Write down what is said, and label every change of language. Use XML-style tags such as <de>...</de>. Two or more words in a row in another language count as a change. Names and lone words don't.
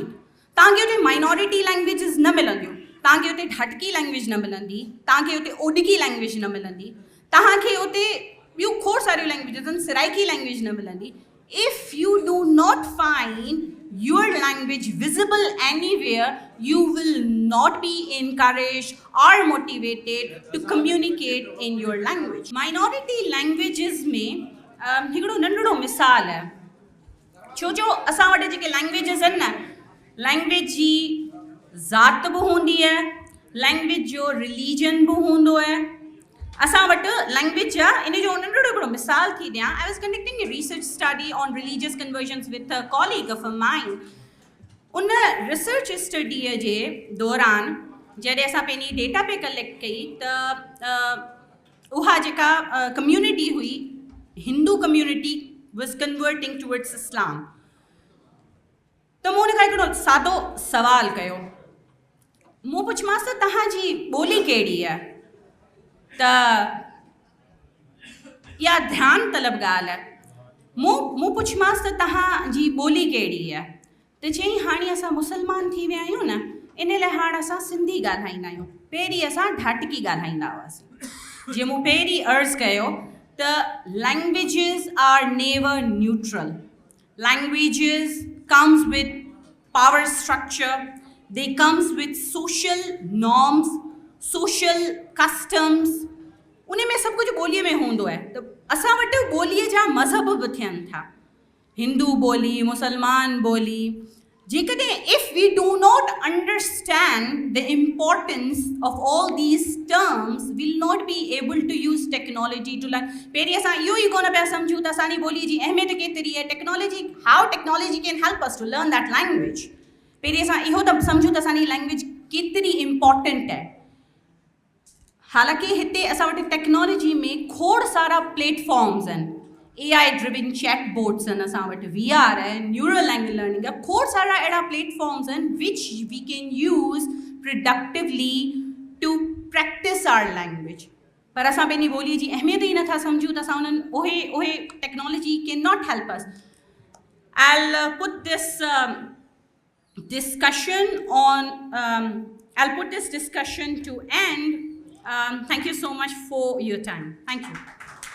<sd>तव्हांखे हुते</sd> <en>minority languages</en> <sd>न मिलंदियूं, तव्हांखे हुते ढटकी लैंग्वेज न मिलंदी, तव्हांखे हुते ओडिकी लैंग्वेज न मिलंदी, तव्हांखे हुते ॿियूं खोड़ सारियूं लैंग्वेजेस आहिनि, सिराइकी लैंग्वेज न मिलंदी.</sd> <en>If you do not find your language visible anywhere, you will not be encouraged or motivated to communicate in your language. Minority languages</en> <sd>में हिकिड़ो नंढड़ो मिसाल है, छो जो असां वटि जेके लैंग्वेजेस आहिनि न, लैंग्वेज जी ज़ात बि हूंदी आहे, लैंग्वेज जो रिलीजन बि हूंदो आहे. असां वटि लैंग्वेज जा इन जो नंढड़ो हिकिड़ो मिसाल थी ॾियां.</sd> <en>I was conducting a research study on religious conversions with a colleague of a mine.</en> <sd>उन रिसर्च स्टडीअ जे दौरान जॾहिं असां पंहिंजी डेटा पे कलेक्ट कई त उहा जेका कम्यूनिटी हुई,</sd> <en>Hindu community was converting towards Islam.</en> <sd>त मूं हुन खां हिकिड़ो सादो सवाल कयो. मूं पुछियोमांसि त तव्हांजी ॿोली कहिड़ी आहे? त इहा ध्यानु तलब ॻाल्हि आहे. मूं पुछियोमांसि त तव्हांजी ॿोली कहिड़ी आहे? त चईं हाणे असां मुस्लमान थी विया आहियूं न, इन लाइ हाणे असां सिंधी ॻाल्हाईंदा आहियूं, पहिरीं असां ढाटकी ॻाल्हाईंदा हुआसीं. जीअं मूं पहिरीं अर्ज़ कयो त</sd> <en>languages are never neutral. languages comes with power structure, they comes with social norms, social customs.</en> <sd>उन में सभु कुझु ॿोलीअ में हूंदो आहे. त असां वटि ॿोलीअ जा मज़हब बि थियनि था, हिंदू ॿोली, मुसलमान ॿोली.</sd> <en>जेकॾहिं if we do not understand the importance of all these terms will not be able to use technology to learn.</en> <sd>पहिरीं असां इहो ई कोन पिया सम्झूं त असांजी ॿोलीअ जी अहमियत केतिरी आहे, टेक्नोलॉजी,</sd> <en>how technology can help us to learn that language.</en> <sd>पहिरीं असां इहो त सम्झूं त असांजी लैंग्वेज केतिरी इम्पॉर्टेंट आहे. हालांकि हिते असां वटि टेक्नोलॉजी में खोड़ सारा प्लेटफॉर्म्स आहिनि. AI</sd> <en>driven chat boards</en> <sd>आहिनि असां वटि, VR आहे,</sd> <en>neural language learning</en> <sd>आहे, खोड़ सारा अहिड़ा प्लेटफॉर्म्स आहिनि</sd> <en>which we can use productively to practice our language.</en> <sd>पर असां पंहिंजी ॿोलीअ जी अहमियत ई नथा सम्झूं त असां उहे टेक्नोलॉजी</sd> <en>can not help us. I'll put this discussion to end. Thank you so much for your time. Thank you.</en>